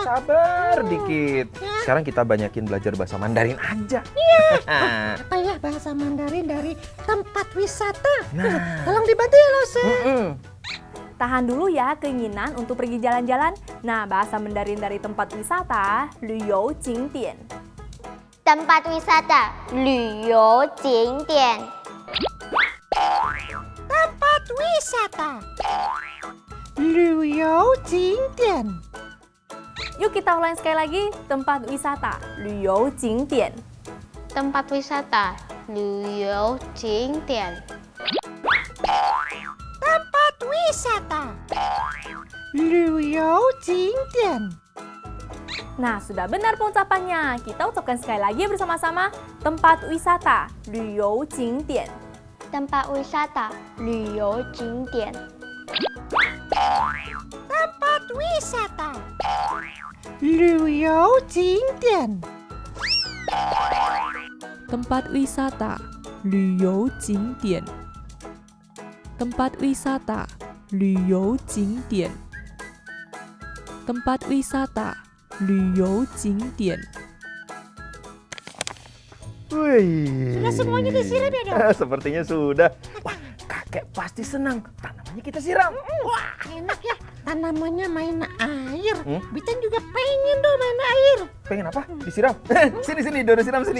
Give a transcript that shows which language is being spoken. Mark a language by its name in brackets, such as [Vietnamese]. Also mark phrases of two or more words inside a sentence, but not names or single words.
[Indonesian] Sabar dikit. Sekarang kita banyakin belajar bahasa Mandarin aja. Apa ya bahasa Mandarin dari tempat wisata? Nah. Tolong dibantu ya Lause. Tahan dulu ya keinginan untuk pergi jalan-jalan. Nah, bahasa Mandarin dari tempat wisata, [Chinese] 旅游景点. [Indonesian] tempat wisata [Chinese] 旅游景点 [Indonesian] Tempat wisata. [Chinese] 旅游景点. [Indonesian] Yuk kita ulangi sekali lagi, tempat wisata, [Chinese] 旅游景点. [Indonesian] tempat wisata [Chinese] 旅游景点 [Indonesian] Tempat wisata. [Chinese] 旅游景点. [Indonesian] Nah, sudah benar pengucapannya. Kita ucapkan sekali lagi bersama-sama, tempat wisata, [Chinese] 旅游景点. [Indonesian] tempat wisata [Chinese] 旅游景点 [Indonesian] Tempat wisata. [Chinese] 旅游景点. [Indonesian] tempat wisata [Chinese] 旅游景点 [Indonesian] tempat wisata [Chinese] 旅游景点 [Indonesian] tempat wisata [Chinese] 旅游景点 [Indonesian] Wih. Sudah semuanya disiram ya Dok? Sepertinya sudah. Wah, kakek pasti senang. Tanamannya kita siram. Wah, enak ya. kan namanya main air. Hmm? Bitan juga pengen dong main air. Pengen apa? Disiram? Sini, Dodo siram sini.